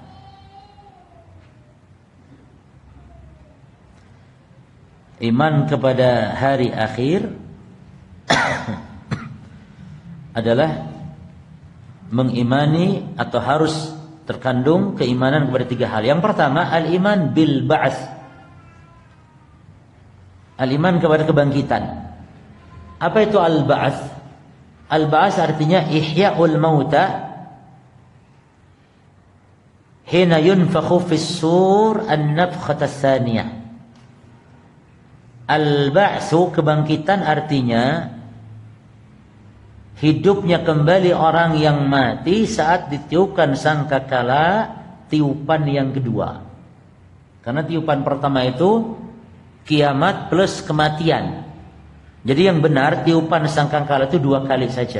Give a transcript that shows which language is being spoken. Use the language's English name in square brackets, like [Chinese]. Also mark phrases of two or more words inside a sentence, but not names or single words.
[Indonesian] Iman kepada hari akhir adalah mengimani atau harus terkandung keimanan kepada 3 hal. Yang pertama, [Arabic] الإيمان بالبعث. [Indonesian] Al-iman kepada kebangkitan. Apa itu al-ba'ts? [Arabic] البعث artinya إحياء الموتى حين ينفخ في الصور النفخة الثانية. [Indonesian] Al-ba'tsu kebangkitan artinya hidupnya kembali orang yang mati saat ditiupkan sangkakala tiupan yang kedua. Karena tiupan pertama itu kiamat plus kematian. Jadi yang benar tiupan sangkakala itu 2 kali saja.